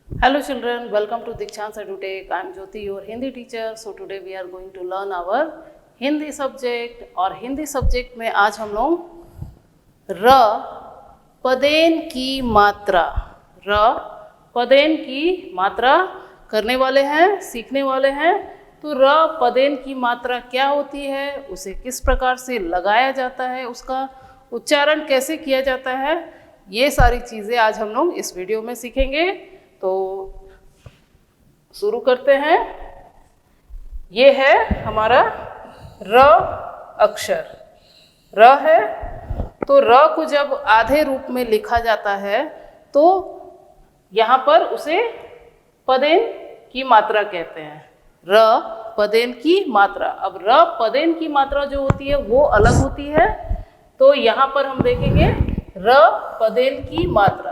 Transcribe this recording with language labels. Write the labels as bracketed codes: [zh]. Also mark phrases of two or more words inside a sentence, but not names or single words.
[en] Hello children, welcome to Dikshant EduTech. I am Jyoti, your Hindi teacher. So today we are going to learn our [hi] हिंदी सब्जेक्ट। और [en] Hindi subject [hi] में आज हम लोग र पदेन की मात्रा करने वाले हैं, सीखने वाले हैं। तो र पदेन की मात्रा क्या होती है, उसे किस प्रकार से लगाया जाता है, उसका उच्चारण कैसे किया जाता है, ये सारी चीज़ें आज हम लोग इस वीडियो में सीखेंगे। तो शुरू करते हैं। ये है हमारा र अक्षर, र है। तो र को जब आधे रूप में लिखा जाता है तो यहाँ पर उसे पदेन की मात्रा कहते हैं। र पदेन की मात्रा। अब र पदेन की मात्रा जो होती है वो अलग होती है। तो यहाँ पर हम देखेंगे र पदेन की मात्रा।